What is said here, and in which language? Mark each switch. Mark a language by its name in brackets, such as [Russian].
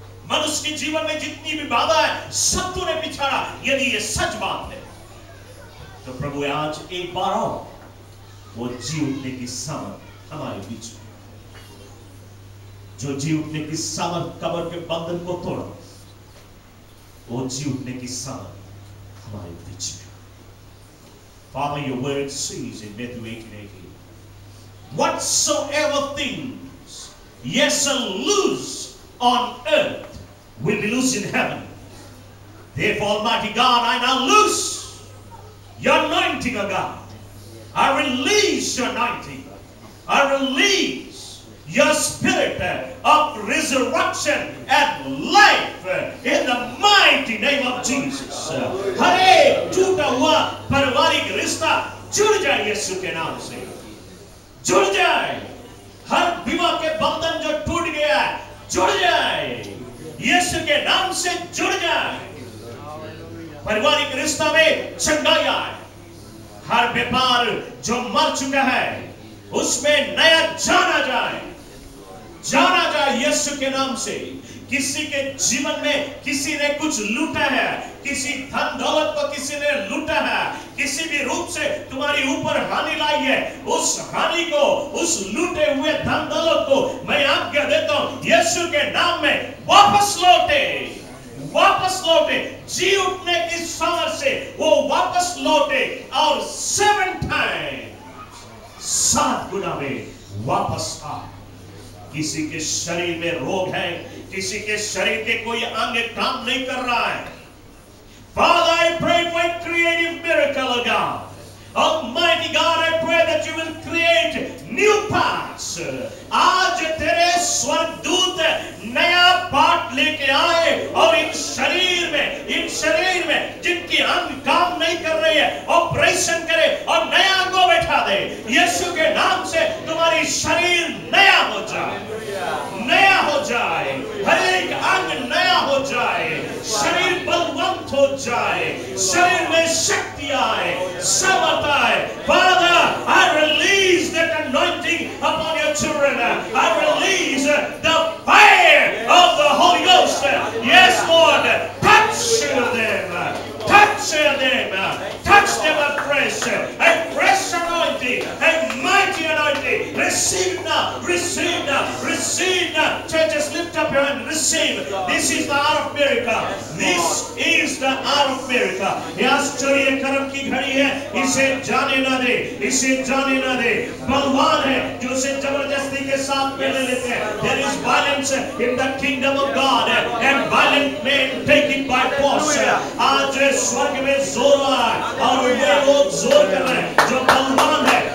[Hindi] मनुष्य के जीवन में जितनी भी बाधा है सब तूने पिछाड़ा, यदि ये सच बात है तो प्रभु आज एक बार और वो जी उठने की सामर्थ हमारे बीच में, जो जी उठने की सामर्थ कब्र के बंधन को तोड़ा, वो जी उठने की सामर्थ हमारे बीच में। [English] Father, your word says in Matthew 18:18, whatsoever things ye shall lose on earth will be loosed in heaven. Therefore, Almighty God, I now loose your anointing, O God. I release your anointing. I release your spirit of resurrection and life in the mighty name of Jesus. [Hindi] हर एक टूटा हुआ पारिवारिक रिश्ता जुड़ जाए यीशु के नाम से, जुड़ जाए। हर विवाह के बंधन जो टूट गया है जुड़ जाए, यीशु के नाम से जुड़ जाए। पारिवारिक रिश्ता में चंगाई आए। हर व्यापार जो मर चुका है उसमें नया जाना जाए, जाना जाए यीशु के नाम से। किसी के जीवन में किसी ने कुछ लूटा है, किसी धन दौलत को किसी ने लूटा है, किसी भी रूप से तुम्हारी ऊपर हानि लाई है, उस हानि को, उस लूटे हुए धन दौलत को मैं आज्ञा देता हूं यीशु के नाम में वापस लौटे, वापस लौटे। जी उठने की सामर्थ से वो वापस लौटे और 7 टाइम्स 7 गुना में वापस आए। किसी के शरीर में रोग है, किसी के शरीर के कोई अंग काम नहीं कर रहा है। [English] Father, I pray for a creative miracle, O God. Almighty God, I pray that you will create new paths. [Hindi] आज तेरे स्वर्गदूत नया पाठ लेके आए और इन शरीर में जिनकी अंग काम नहीं कर रही है ऑपरेशन करे और नया अंग बैठा दे। यीशु के नाम से तुम्हारी शरीर नया हो जाए, नया हो जाए, हर एक अंग नया हो जाए, शरीर बलवंत हो जाए, शरीर में शक्ति आए, समर्थ आए। [English] Father, I release that anointing upon your children. I release the fire of the Holy Ghost. Yes, Lord, touch them, touch them, touch them afresh. A fresh anointing, a mighty anointing. Receive now, receive now, receive receive. This is the hour of miracle. This is the hour of miracle. [Hindi] यह आश्चर्य कर्म की घड़ी है. इसे जाने ना दे, इसे जाने ना दे. बलवान है जो उसे जबरदस्ती के साथ में ले लेते हैं. [English] There is violence in the kingdom of God and violent men take it by force. [Hindi] आज स्वर्ग में जोर आ रहा है और ये लोग जोर कर रहे हैं जो बलवान है.